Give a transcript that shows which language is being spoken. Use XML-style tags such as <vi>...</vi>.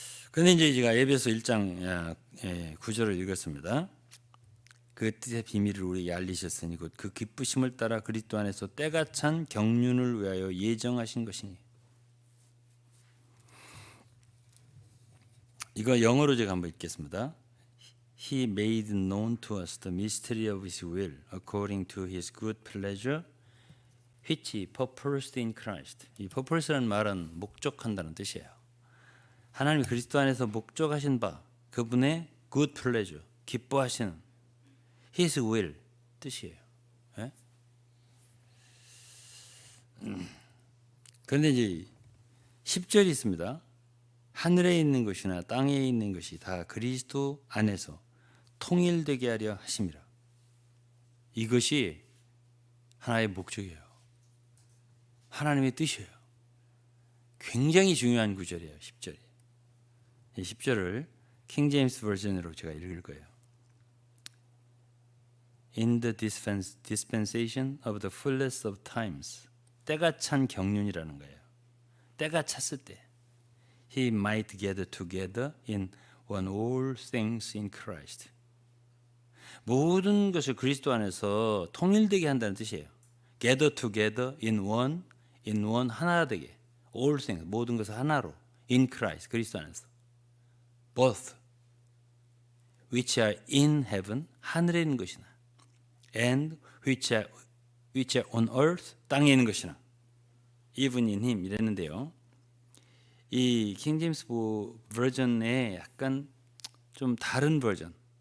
<ko>그런데 이제 제가 에베소 1장 9절을 읽었습니다. 그 뜻의 비밀을 우리에게 알리셨으니 곧 그 기쁘심을 따라 그리스도 안에서 때가 찬 경륜을 위하여 예정하신 것이니. 이거 영어로 제가 한번 읽겠습니다.</ko> <en>He made known to us the mystery of His will according to His good pleasure which He purposed in Christ.</en> <ko>이 purpose라는 말은 목적한다는 뜻이에요. 하나님이 그리스도 안에서 목적하신 바 그분의</ko> <en>good pleasure,</en> <ko>기뻐하시는</ko> <en>His will</en> <ko>뜻이에요. 예? 그런데 이제 10절이 있습니다. 하늘에 있는 것이나 땅에 있는 것이 다 그리스도 안에서 통일되게 하려 하심이라. 이것이 하나의 목적이에요. 하나님의 뜻이에요. 굉장히 중요한 구절이에요. 10절이. 이 10절을 킹 제임스 버전으로 제가 읽을 거예요.</ko> <en>In the dispensation of the fullness of times,</en> <ko>때가 찬 경륜이라는 거예요. 때가 찼을 때,</ko> <en>He might gather together in one all things in Christ.</en> <ko>모든 것을 그리스도 안에서 통일되게 한다는 뜻이에요.</ko> <en>Gather together in one</en> <ko>하나 되게.</ko> <en>All things</en> <ko>모든 것을 하나로</ko> <en>in Christ</en> <ko>그리스도 안에서.</ko> <en>Both which are in heaven</en> <ko>하늘에 있는 것이나</ko> <en>and which are on earth</en> <ko>땅에 있는 것이나</ko> <en>even in him</en> <ko>이랬는데요. 이 킹 제임스 버전의 약간 좀 다른 버전.</ko>